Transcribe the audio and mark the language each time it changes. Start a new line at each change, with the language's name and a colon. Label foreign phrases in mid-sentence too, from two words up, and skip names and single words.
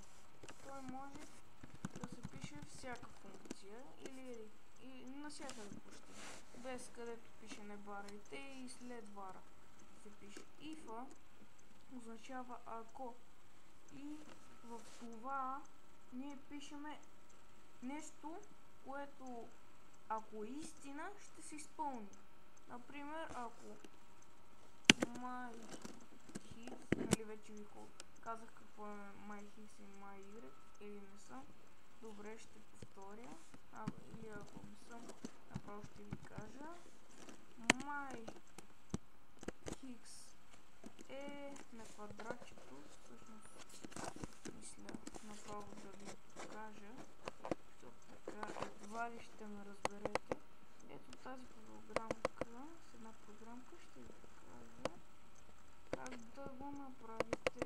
Bulgarian: Той може да се пише всяка функция или навсякъде почти, без където пише не барайте и след бара се пише. If-а означава ако, и в това ние пишеме нещо, което ако е истина, ще се изпълни. Например, ако
English: my hits,
Bulgarian: нали вече ви казах какво е
English: my hits
Bulgarian: и
English: my y,
Bulgarian: или не съм. Добре, ще повторя. Или ако не съм, направо ще ви кажа.
English: My hits
Bulgarian: е на квадратчето, всъщност мисля направо да ви покажа, защото така едва ли ще ме разберете. Ето тази програмка, с една програмка ще ви покажа как да го направите.